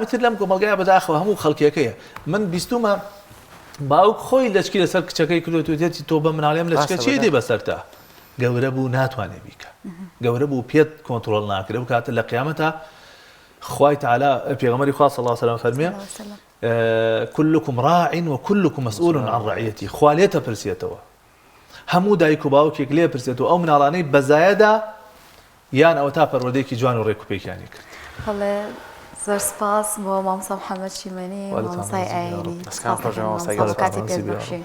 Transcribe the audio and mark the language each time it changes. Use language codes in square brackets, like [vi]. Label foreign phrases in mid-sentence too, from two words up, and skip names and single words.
[ckb] ئیتر لەم کۆمەلگایە بەداخەوە هەموو خەڵکیەکەیە من بیستومە باوک خۆی لەچکی لەسەر کچەکەی کردوێت و دێتی تۆ بە مناڵێم لەچکە چی دێ بەسەرتا گەورە بوو ناتوانێ بیکە گەورە بوو پێت کۆنتڕۆڵ ناکرێ و کاتە لە قیامەتە خوای تعالی پێغەمبەری خوا [ar] صلی الله علیه و سلم [ckb] فەرمێ [ar] كلكم راع وكلكم مسؤول عن رعيته [ckb] خوالێتە پرسێتەوە هەموو دایک و باوکێک لێ پرسێتەوە ئەو مناڵانەی بەزایەدا یان ئەوە تا پەروەردەیەکی جوان و ڕێک و پێکیانی کرد هەڵێ زۆر سپاس بۆ مامۆستا محەممەد شیمەنی مامۆستای ئاینی کاتی پێ بەخشین